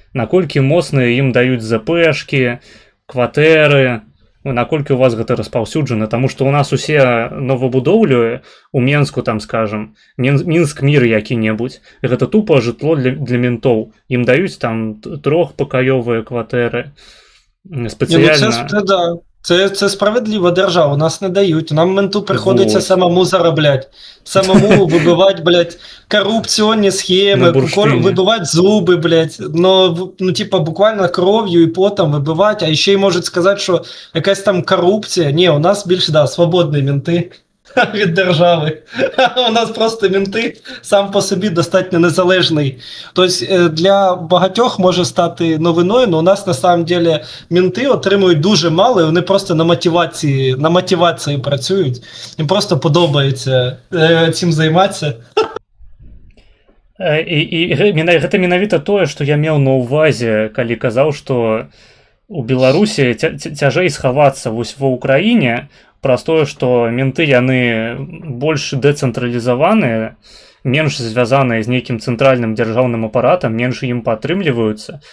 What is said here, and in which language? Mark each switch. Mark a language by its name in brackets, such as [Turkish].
[Belarusian] Наколькі моцна ім даюць ЗПшкі, кватэры, наколькі у вас гэта распаўсюджана, таму што у нас усе новабудоўлю у Менску, там, скажам, Мінск мір які-небудзь, гэта тупа жытло для ментоў. Ім даюць там 3-пакаёвыя кватэры спецыяльна. [Ukrainian] Це справедлива держава, нас не дають. Нам менту приходиться самому заробляти. Самому вибивати, блядь, корупційні схеми, вибивати зуби, блядь. Буквально кров'ю і потом вибивати, а ще й можуть сказати, що якась там корупція. Ні, у нас більше, свободні менти від держави. У нас просто менти сам по собі достатньо незалежний. Тобто для багатьох може стати новиною, але у нас [Russian] на самом деле [Ukrainian] менти отримують дуже мало, і вони просто на мотивації працюють. Їм просто подобається цим займатися. [Belarusian] І гэта менавіта тое, што я меў на ўвазе, калі казаў, што у Беларусі цяжэй схавацца вось ва ўкраіне праз тое, што менты яны больш дэцэнтралізаваныя, менш звязаныя з нейкім цэнтральным дзяржаўным апаратам, менш ім падтрымліваюцца.